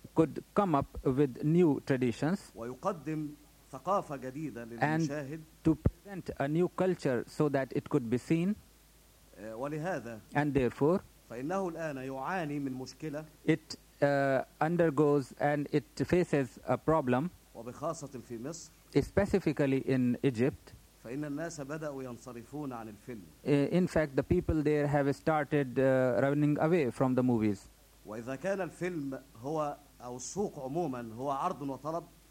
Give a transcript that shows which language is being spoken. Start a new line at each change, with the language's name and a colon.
English: could come up with new traditions
Arabic: ويقدم ثقافة جديدة للمشاهد
English: and to present a new culture so that it could be seen
Arabic: ولهذا
English: and therefore
Arabic: فإنه الآن يعاني من مشكلة
English: it undergoes and it faces a problem
Arabic: وبخاصة في مصر
English: specifically in Egypt
Arabic: فإن الناس بدأوا ينصرفون عن الفيلم.
English: In fact, the people there have started running away from the movies.
Arabic: وإذا كان الفيلم هو أو السوق عموما هو عرض وطلب.